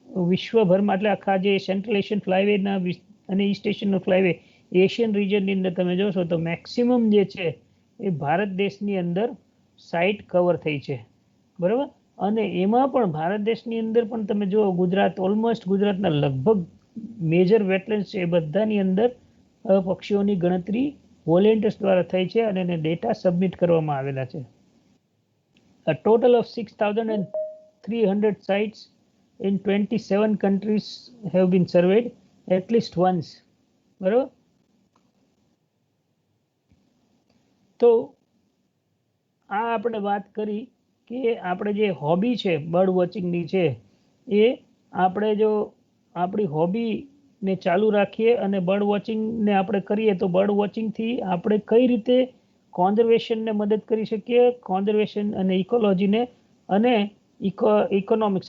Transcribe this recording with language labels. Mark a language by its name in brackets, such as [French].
[Gujarati] વિશ્વભરમાં એટલે આખા જે સેન્ટ્રલ એશિયન ફ્લાયવેના અને ઈસ્ટ એશિયનનો ફ્લાયવે એશિયન રિજનની અંદર તમે જોશો તો મેક્સિમમ જે છે એ ભારત દેશની અંદર સાઇટ કવર થઈ છે, બરાબર. અને એમાં પણ ભારત દેશની અંદર પણ તમે જુઓ ગુજરાત, ઓલમોસ્ટ ગુજરાતના લગભગ મેજર વેટલેન્ડ છે એ બધાની અંદર પક્ષીઓની ગણતરી વોલેન્ટિયર્સ દ્વારા થઈ છે અને એને ડેટા સબમિટ કરવામાં આવેલા છે. [English] A total of 6,300 sites in 27 countries have been surveyed at least once. [Gujarati] બરાબર. તો આ આપણે વાત કરી કે આપણે જે હોબી છે બર્ડ વોચિંગની છે એ આપણે જો આપણી હોબીને ચાલુ રાખીએ અને બર્ડ વોચિંગને આપણે કરીએ તો બર્ડ વોચિંગથી આપણે કઈ રીતે કોન્ઝર્વેશનને મદદ કરી શકીએ, કોન્ઝર્વેશન અને ઇકોલોજીને અને ઇકોનોમિક્સ.